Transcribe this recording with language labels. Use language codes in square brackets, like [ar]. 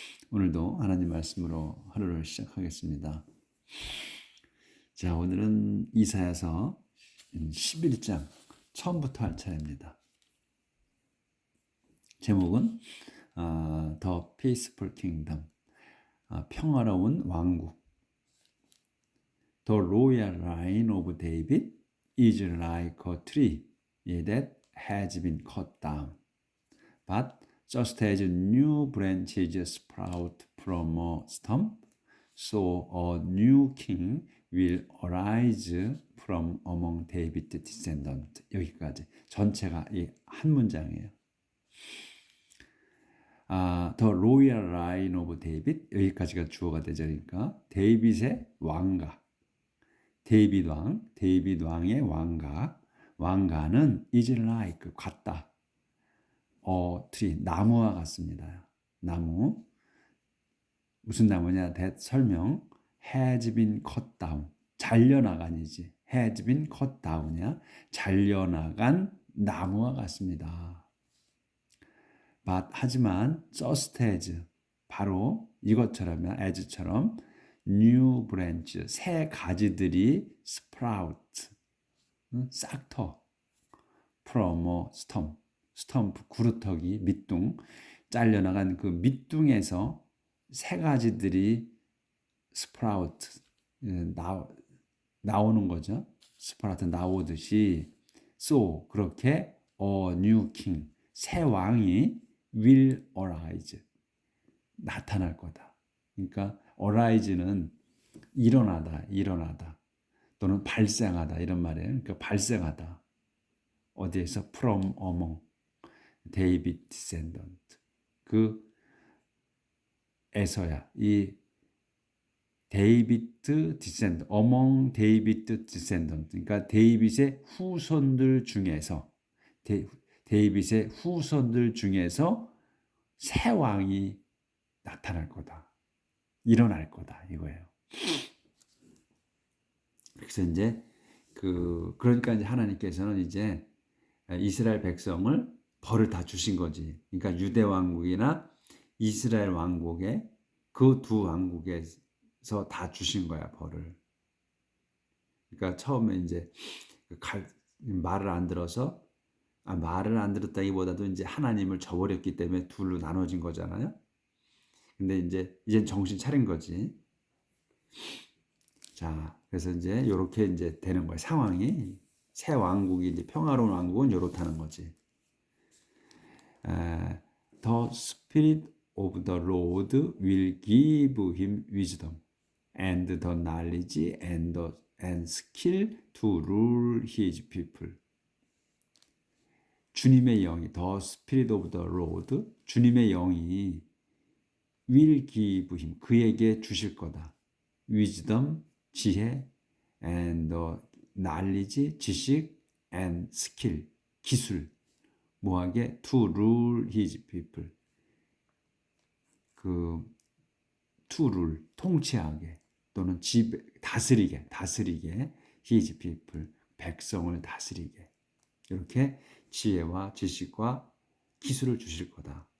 [ko] 오늘도 하나님 말씀으로 하루를 시작하겠습니다. 자, 오늘은 이사야서 11장 처음부터 할 차례입니다. 제목은 The Peaceful Kingdom, 평화로운 왕국. [en] The royal line of David is like a tree that has been cut down. But just as new branches sprout from a stump, so a new king will arise from among David's descendants. [ko] 여기까지 전체가 이 한 문장이에요. [en] The royal line of David, [ko] 여기까지가 주어가 되죠. 그러니까 데이빗의 왕가, 데이빗 왕의 왕가는 [en] is like [ko] 같다. tree, 나무와 같습니다. 나무, 무슨 나무냐? 설명. [en] has been cut down, [ko] 잘려나간이지. [en] has been cut down이야. [ko] 잘려나간 나무와 같습니다. But, 하지만 [en] just as, [ko] 바로 이것처럼, as처럼 [en] new branch, [ko] 새 가지들이 sprout, 싹터, [en] from a stump, [ko] 구루터기, 밑둥, 잘려나간 그 밑둥에서 새 가지들이 sprout, 나오는 거죠. sprout 나오듯이, so, 그렇게 [en] a new king, [ko] 새 왕이 [en] will arise, [ko] 나타날 거다. 그러니까 arise는 일어나다 또는 발생하다 이런 말이에요. 그러니까 발생하다. 어디에서? [en] from among David descendant, [ko] 그 에서야. 이 데이비드 디센던트, [en] among David descendant, [ko] 그러니까 데이빗의 후손들 중에서, 데이빗의 후손들 중에서 새 왕이 나타날 거다, 일어날 거다, 이거예요. 그래서 이제 그러니까 이제 하나님께서는 이제 이스라엘 백성을 벌을 다 주신 거지. 그러니까 유대 왕국이나 이스라엘 왕국에, 그 두 왕국에서 다 주신 거야, 벌을. 그러니까 처음에 이제 말을 안 들어서, 말을 안 들었다기보다도 이제 하나님을 저버렸기 때문에 둘로 나눠진 거잖아요. 근데 이젠 정신 차린 거지. 자, 그래서 이제 이렇게 이제 되는 거예요. 상황이. 새 왕국이, 이제 평화로운 왕국은 이렇다는 거지. [en] The Spirit of the Lord will give him wisdom and the knowledge and skill to rule his people. [ko] 주님의 영이, [en] The Spirit of the Lord, [ko] 주님의 영이 [en] will give him, [ko] 그에게 주실 거다. [en] wisdom, 지혜, and knowledge, 지식, and skill, 기술, 뭐하게? to rule his people, [ko] to rule, 통치하게, 또는 다스리게, his people, 백성을 다스리게, 이렇게 지혜와 지식과 기술을 주실 거다.